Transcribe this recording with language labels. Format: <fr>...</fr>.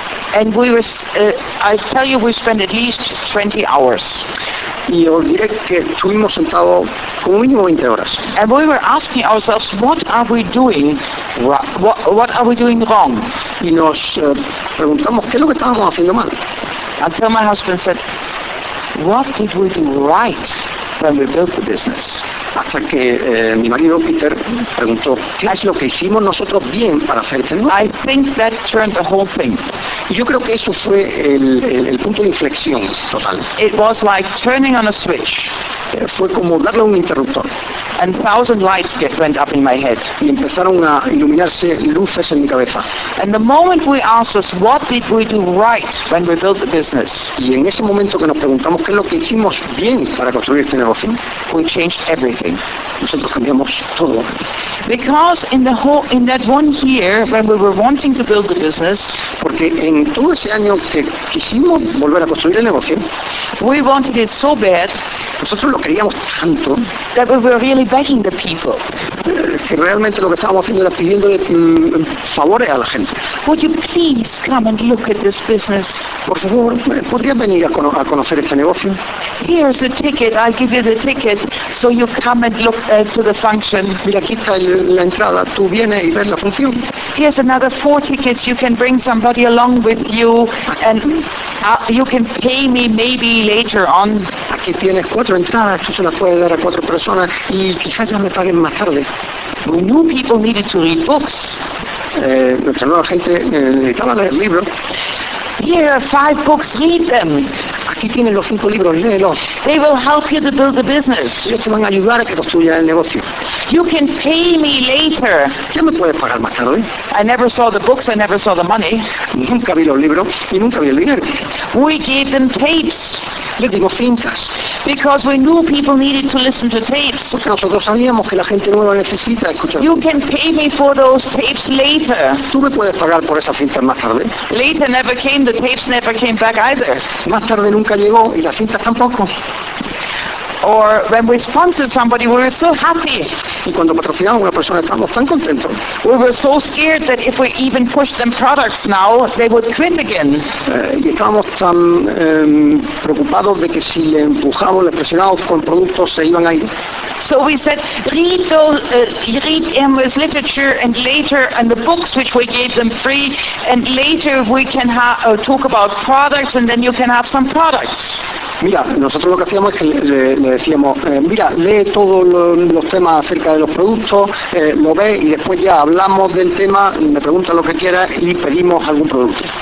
<en>And we were, I tell you, we spent at least 20 hours.</en> <es>Y os diré que estuvimos sentados como mínimo 20 horas.</es> <en>And we were asking ourselves, what are we doing? What are we doing wrong?</en> <es>Y nos preguntamos qué es lo que estábamos haciendo mal.</es> <en>Until my husband said, what did we do right when we built the business?</en> <es>Hasta que mi marido Peter preguntó qué es lo que hicimos nosotros bien para hacer este negocio.</es> <en>I think that turned the whole thing.</en> <es>Y yo creo que eso fue el punto de inflexión total.</es> <en>It was like turning on a switch.</en> <es>Fue como darle un interruptor.</es> <en>And thousand lights went up in my head.</en> <es>Y empezaron a iluminarse luces en mi cabeza.</es> <en>And the moment we asked us, what did we do right when we built the business?</en> <es>Y en ese momento que nos preguntamos qué es lo que hicimos bien para construir este negocio,</es> <en>we changed everything.</en> <es>Nosotros cambiamos todo.</es> <en>Because in the whole, in that one year when we were wanting to build the business,</en> <es>porque en todo ese año que quisimos volver a construir el negocio,</es> <en>we wanted it so bad.</en> <es>Nosotros lo queríamos tanto.</es> <en>That we were really begging the people.</en> <es>Que realmente lo que estábamos haciendo era pidiéndole favores a la gente.</es> <en>Would you please come and look at this business?</en> <es>Por favor, ¿podrías venir a conocer este negocio?</es> <en>Here's the ticket. I'll give you the ticket so you come and look to the function.</en> <es>Mira, aquí está la entrada. Tú vienes y ves la función.</es> <en>Here's another 4 tickets. You can bring somebody along with you and you can pay me maybe later on.</en> <es>Aquí tienes 4 entradas. Tú se las puedes dar a 4 personas y quizás ya me paguen más tarde.</es> <en>We knew people needed to read books.</en> <es>Nuestra nueva gente necesitaba leer libros.</es> <en>Here are 5 books, read them.</en> <es>Aquí tienen los 5 libros, léelos.</es> <en>They will help you to build the business.</en> <es>Ellos te van a ayudar a que construyas el negocio.</es> <en>You can pay me later.</en> <es>¿Ya me puedes pagar más tarde?</es> <en>I never saw the books, I never saw the money.</en> <es>Nunca vi los libros y nunca vi el dinero.</es> <en>We gave them tapes.</en> <es>Les dimos cintas.</es> <en>Because we knew people needed to listen to tapes.</en> <es>Porque nosotros sabíamos que la gente nueva necesita escuchar.</es> <en>You can pay me for those tapes later.</en> <es>¿Tú me puedes pagar por esas cintas más tarde?</es> <en>Later never came. The tapes never came back either.</en> <es>Más tarde nunca llegó y las cintas tampoco.</es> <en>Or when we sponsored somebody, we were so happy.</en> <es>Y cuando patrocinamos a una persona estábamos tan contentos.</es> <en>We were so scared that if we even pushed them products now, they would quit again.</en> <es>Y estábamos tan preocupados de que si le empujamos, le presionamos con productos, se iban a ir.</es> <en>So we said, read them with literature and later and the books which we gave them free and later we can talk about products and then you can have some products.</en> <es>Mira, nosotros lo que hacíamos es que le decíamos, mira, lee todos los temas acerca de los productos, lo ve y después ya hablamos del tema, me pregunta lo que quiera y pedimos algún producto.</es>